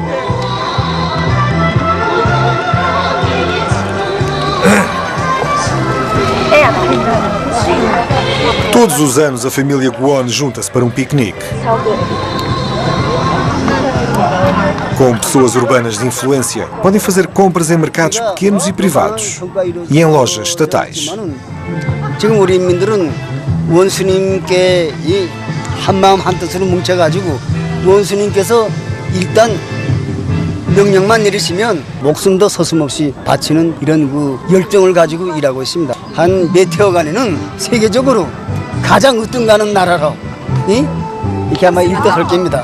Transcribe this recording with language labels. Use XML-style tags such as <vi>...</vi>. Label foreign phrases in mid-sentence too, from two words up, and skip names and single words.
<pt>Todos os anos a família Kwon junta-se para um piquenique. Como pessoas urbanas de influência, podem fazer compras em mercados pequenos e privados e em lojas estatais.</pt> <ko>지금 우리 인민들은 원수님께 이 한마음 한뜻으로 뭉쳐가지고 원수님께서 일단 명령만 내리시면 목숨도 서슴없이 바치는 이런 그 열정을 가지고 일하고 있습니다. 한 몇 해여간에는 세계적으로 가장 으뜸가는 나라로 이렇게 아마 일떠설 겁니다.</ko>